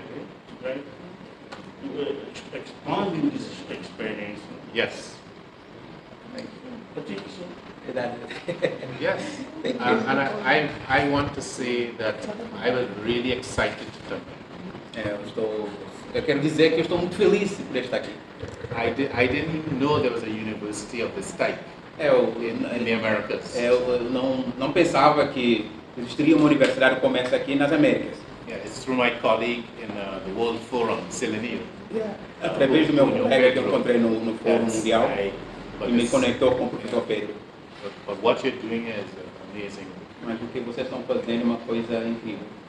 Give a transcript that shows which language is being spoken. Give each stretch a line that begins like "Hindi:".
English: Okay, to try to expand this experience. Yes. I think so. Yes. Thank you. And I want to say that I was really excited to come here.
Portuguese: Eu quero dizer que eu estou muito feliz por estar aqui.
English: I didn't know there was a university of this type in the Americas.
Portuguese: Eu não pensava que existiria uma universidade como essa aqui nas Américas.
English: Yeah, it's through my colleague in the World Forum, Selenir.
Portuguese: Através do meu colega que eu encontrei no Fórum Mundial
English: But
Portuguese: e me conectou com o professor Pedro.
English: But what you're doing is amazing.
Portuguese: Mas o que vocês estão fazendo é uma coisa incrível.